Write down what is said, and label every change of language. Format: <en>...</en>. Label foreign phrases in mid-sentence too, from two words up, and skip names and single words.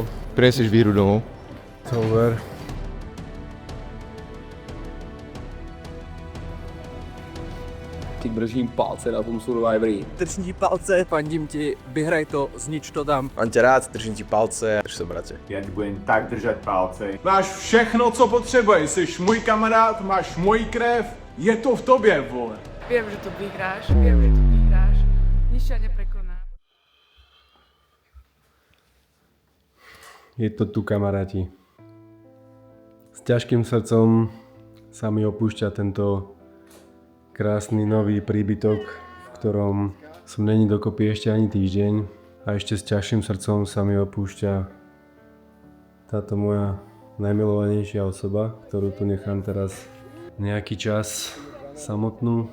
<sk>Prinesieš víru domov? To ver. Ti držím palce na tom Survivori. Držím ti palce, fandím ti, vyhraj to, znič to tam. Mám ťa rád, držím ti palce, drž sa, brate.</sk> <cs>Já ti budem tak držet palce. Máš všechno, co potřebuješ, jsi můj kamarád, máš moji krev, je to v tobě, vole.</cs> <sk>Viem, že to vyhráš, nič ťa neprekoná. Je to tu, kamaráti. S ťažkým srdcom sa mi opúšťa tento krásny nový príbytok, v ktorom som není dokopy ešte ani týždeň a ešte s ťažším srdcom sa mi opúšťa táto moja najmilovanejšia osoba, ktorú tu nechám teraz nejaký čas samotnú.</sk>